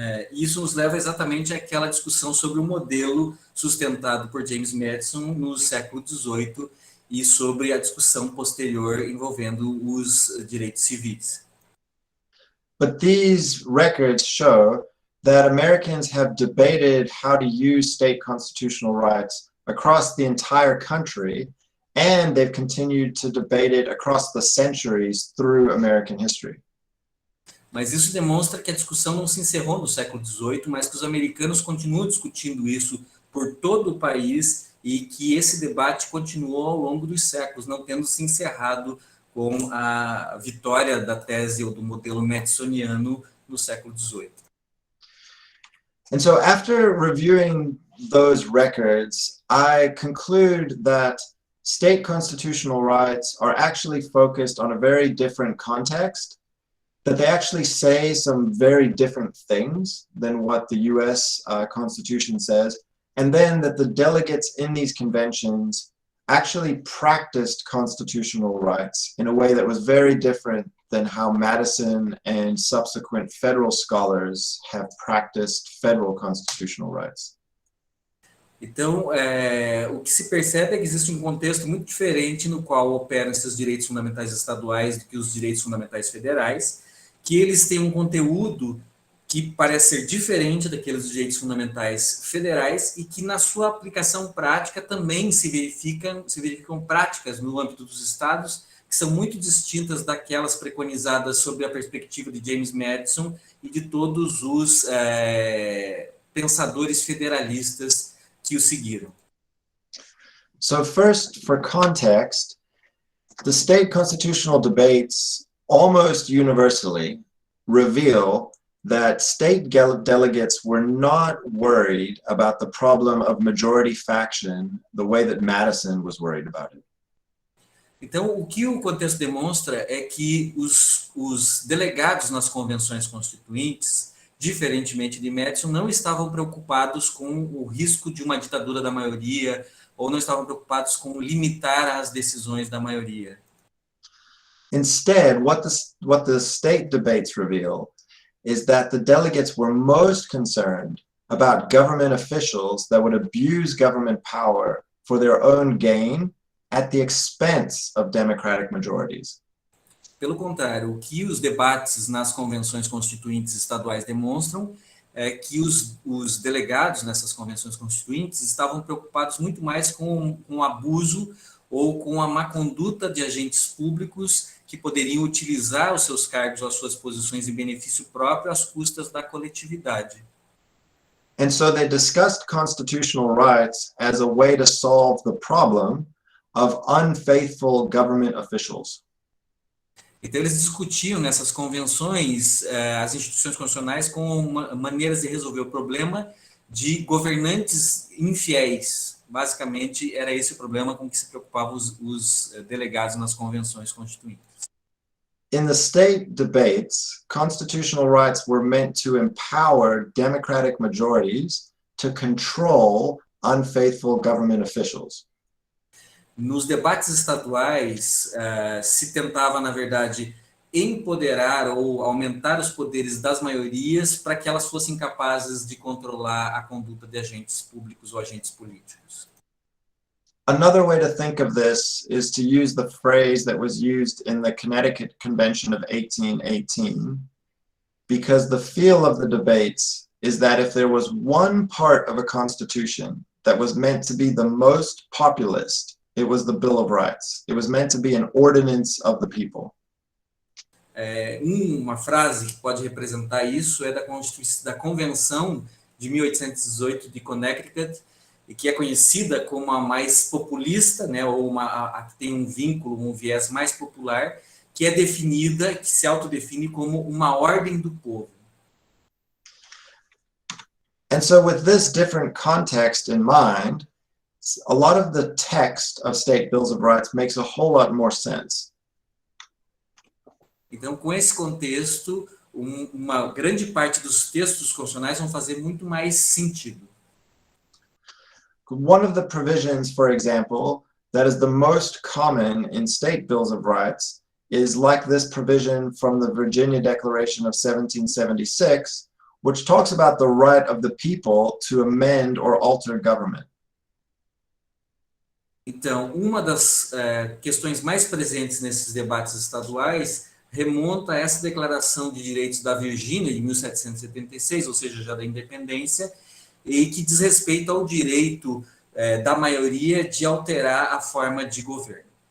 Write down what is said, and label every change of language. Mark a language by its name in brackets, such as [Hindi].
[Portuguese] Isso nos leva exatamente àquela discussão sobre o modelo sustentado por James Madison no século XVIII e sobre a discussão posterior envolvendo os direitos civis. [English] But these records show that Americans have debated how to use state constitutional rights across the entire country, and they've continued to debate it across the centuries through American history. [Portuguese] Mas isso demonstra que a discussão não se encerrou no século XVIII, mas que os americanos continuam discutindo isso por todo o país e que esse debate continuou ao longo dos séculos, não tendo se encerrado com a vitória da tese ou do modelo madisoniano no século XVIII. [English] And so after reviewing those records, I conclude that state constitutional rights are actually focused on a very different context, that they actually say some very different things than what the US Constitution says, and then that the delegates in these conventions actually practiced constitutional rights in a way that was very different than how Madison and subsequent federal scholars have practiced federal constitutional rights. [Portuguese] Então, o que se percebe é que existe um contexto muito diferente no qual operam esses direitos fundamentais estaduais do que os direitos fundamentais federais, que eles têm um conteúdo que parece ser diferente daqueles direitos fundamentais federais e que na sua aplicação prática também se verificam práticas no âmbito dos estados que são muito distintas daquelas preconizadas sob a perspectiva de James Madison e de todos os pensadores federalistas que o seguiram. [English] So first, for context, the state constitutional debates almost universally reveal that state delegates were not worried about the problem of majority faction the way that Madison was worried about it. [Portuguese] Então, o que o contexto demonstra é que os delegados nas convenções constituintes, diferentemente de Madison, não estavam preocupados com o risco de uma ditadura da maioria ou não estavam preocupados com limitar as decisões da maioria. [English] Instead, what the state debates reveal is that the delegates were most concerned about government officials that would abuse government power for their own gain at the expense of democratic majorities. [Portuguese] Pelo contrário, o que os debates nas convenções constituintes estaduais demonstram é que os delegados nessas convenções constituintes estavam preocupados muito mais com o abuso ou com a má conduta de agentes públicos que poderiam utilizar os seus cargos ou as suas posições em benefício próprio às custas da coletividade. [English] And so they discussed constitutional rights as a way to solve the problem of unfaithful government officials. [Portuguese] Então, eles discutiam nessas convenções as instituições constitucionais com maneiras de resolver o problema de governantes infiéis. Basicamente, era esse o problema com que se preocupavam os delegados nas convenções constituintes. [English] In the state debates, constitutional rights were meant to empower democratic majorities to control unfaithful government officials. [Portuguese] Nos debates estaduais, se tentava, na verdade, empoderar ou aumentar os poderes das maiorias para que elas fossem capazes de controlar a conduta de agentes públicos ou agentes políticos. [English] Another way to think of this is to use the phrase that was used in the Connecticut Convention of 1818, because the feel of the debates is that if there was one part of a constitution that was meant to be the most populist, it was the Bill of Rights. It was meant to be an ordinance of the people. [Portuguese] Uma frase que pode representar isso é da Convenção de 1818 de Connecticut, e que é conhecida como a mais populista, né, ou a que tem um vínculo, um viés mais popular, que é definida, que se autodefine como uma ordem do povo. [English] And so with this different context in mind, a lot of the text of state bills of rights makes a whole lot more sense. [Portuguese] Então, com esse contexto, uma grande parte dos textos constitucionais vão fazer muito mais sentido. [English] One of the provisions, for example, that is the most common in state bills of rights is like this provision from the Virginia Declaration of 1776, which talks about the right of the people to amend or alter government. [Portuguese] Então, uma das questões mais presentes nesses debates estaduais remonta a essa Declaração de Direitos da Virgínia, de 1776, ou seja, já da independência, e que diz respeito ao direito da maioria de alterar a forma de governo.